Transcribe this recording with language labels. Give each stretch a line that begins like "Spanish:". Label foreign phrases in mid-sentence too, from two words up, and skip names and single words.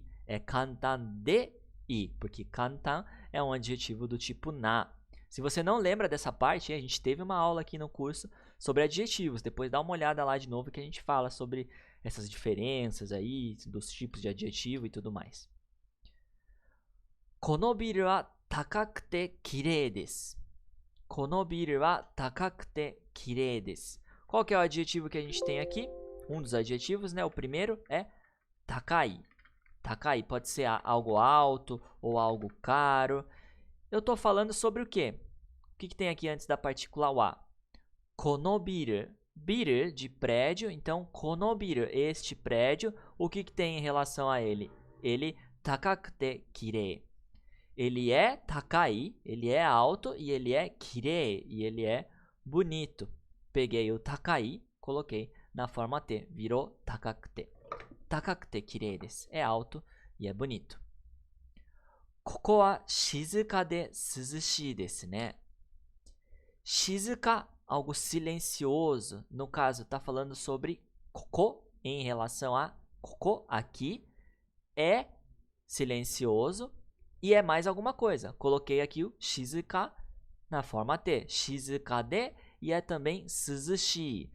Portuguese: É
Japanese: 簡単でいい,
Portuguese: porque kantan é um adjetivo do tipo na. Se você não lembra dessa parte, a gente teve uma aula aqui no curso sobre adjetivos. Depois dá uma olhada lá de novo que a gente fala sobre essas diferenças aí, dos tipos de adjetivo e tudo mais.
Japanese: このビルは高くてきれいです. このビルは高くてきれいです.
Portuguese: Qual que é o adjetivo que a gente tem aqui? Um dos adjetivos, né? O primeiro é takai. Takai pode ser algo alto ou algo caro. Eu estou falando sobre o quê? O que tem aqui antes da partícula wa?
Japanese: このビル.
Portuguese: Biru de prédio, então
Japanese: このビル,
Portuguese: este prédio, o que tem em relação a ele?
Japanese: Ele 高くてきれい.
Portuguese: Ele é takai, ele é alto e ele é kirei, e ele é bonito. Peguei o takai, coloquei na forma T, virou takakute.
Japanese: 高くてきれいです.
Portuguese: É alto e é bonito.
Japanese: ここは静かで涼しいですね.
Portuguese: Shizuka, algo silencioso. No caso, está falando sobre koko em relação a koko, aqui. É silencioso e é mais alguma coisa. Coloquei aqui o shizuka na forma T.
Japanese: 静かで
Portuguese: e é também suzushii.